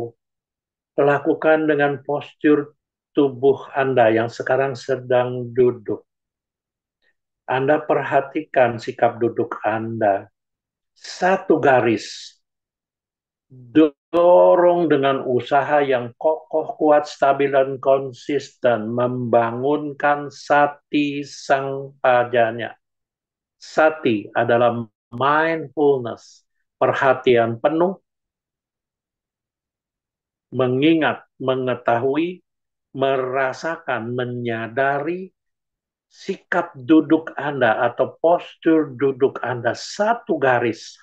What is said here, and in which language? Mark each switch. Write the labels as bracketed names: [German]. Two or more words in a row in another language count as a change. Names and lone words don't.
[Indonesian] Lakukan dengan postur tubuh Anda yang sekarang sedang duduk. Anda perhatikan sikap duduk Anda. Satu garis. Dorong dengan usaha yang kokoh, kuat, stabil, dan konsisten. Membangunkan [Pali] sati sang pajanya. [Indonesian] Sati adalah mindfulness. Perhatian penuh, mengingat, mengetahui, merasakan, menyadari sikap duduk Anda atau postur duduk Anda satu garis.